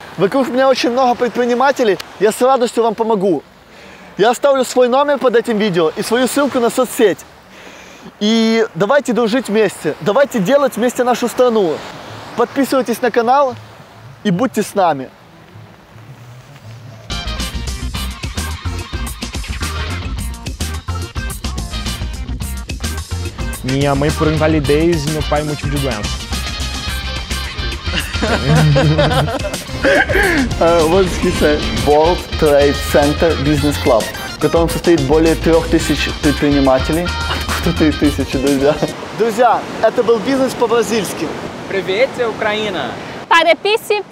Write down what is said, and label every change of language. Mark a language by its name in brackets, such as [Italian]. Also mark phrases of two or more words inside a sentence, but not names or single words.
[Russian] Вокруг меня очень много предпринимателей, я с радостью вам помогу. Я оставлю свой номер под этим видео и свою ссылку на соцсеть. И давайте дружить вместе, давайте делать вместе нашу страну. Подписывайтесь на канал и будьте с нами. [Portuguese] Minha mãe por invalidez e meu pai motivo de doença. [Russian] Вот здесь World Trade Center Business Club, в котором состоит более 3000 предпринимателей. Откуда 3000, друзья? Друзья, это был бизнес по-бразильски. Привет, Украина!